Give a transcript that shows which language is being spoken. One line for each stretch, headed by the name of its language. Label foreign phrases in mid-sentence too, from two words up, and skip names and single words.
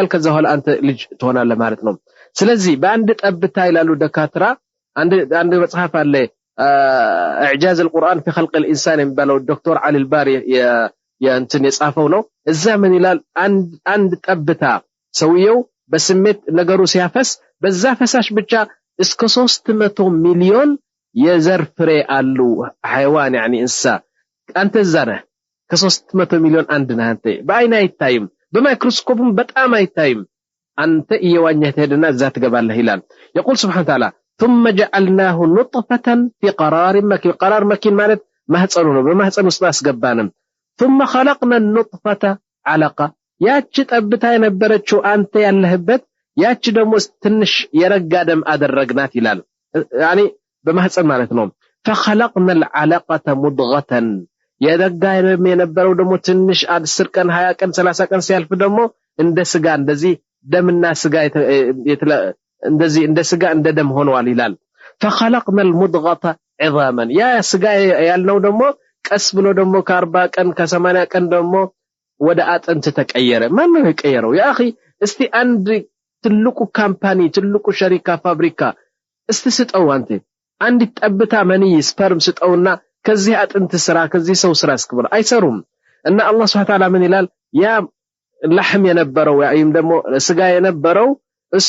Amharic: ከዛ ኋላ አንተ ልጅ ትሆናለህ ማለት ነው ስለዚህ በአንድ ጠብታ ይላሉ ደካትራ አንድ መጽሐፍ አለ
Arabic: اعجاز القرآن في خلق الانسان
Amharic: የሚባለው ዶክተር አሊ አልባሪ የእንትን የጻፈው ነው እዛ ምን ይላል አንድ ጠብታ ሰውየው በስሜት ነገሩ ሲያፈስ በዛ ፈሳሽ ብቻ እስከ 300 ሚሊዮን የዘር ፍሬ አሉ
Arabic: حيوان يعني
Amharic: እንስሳ አንተ ዘረ ከ300 ሚሊዮን አንድ ነህ አንተ በአይን አይታይም በማይክሮስኮፕም በጣም አይታይም አንተ እየዋኘህ ትሄድና እዛ ትገባለህ ይላል
Arabic: يقول سبحانه وتعالى ثم جعلناه نطفة في قرار مكين قرار مكين
Amharic: ማለት ማህፀኑ ነው በማህፀኑ ውስጥ አስገባንም
Arabic: ثم خلقنا النطفة علقة
Amharic: ያቺ ጠብታ የነበረችው አንተ ያለህበት ያቺ ደግሞ ትንሽ የረጋ ደም አደረግናት ይላል يعني በማህፀን ማለት ነው
Arabic: فخلقنا العلقة مضغة
Amharic: የረጋ የነበረው ደግሞ ትንሽ 10 ቀን 20 ቀን 30 ቀን ሲያልፍ ደግሞ እንደ ስጋ እንደዚህ ደምና ስጋ እንደዚህ እንደ ስጋ እንደ ደም ሆነዋል ይላል
Arabic: فخلقنا المضغة عظاما
Amharic: ያ ስጋ ያልነው ደግሞ ቀስ ብሎ ደግሞ ከ40 ቀን ከ80 ቀን ደግሞ ወደ አጥንት ተቀየረ ማን ነው የቀየረው ያ اخي እስቲ አንድ ትልቁ ካምፓኒ ትልቁ ሸሪካ ፋብሪካ እስቲ ስጠው አንተ አንድ ጠብታ መኒ ስፐርም ስጠውና ከዚህ አጥንት ስራ ከዚህ ሰው ስራ እስክብር አይሰሩም እና አላህ
Arabic: سبحانه وتعالى
Amharic: ምን ይላል ያ ለህም የነበረው ያይም ደግሞ ስጋ የነበረው እሱ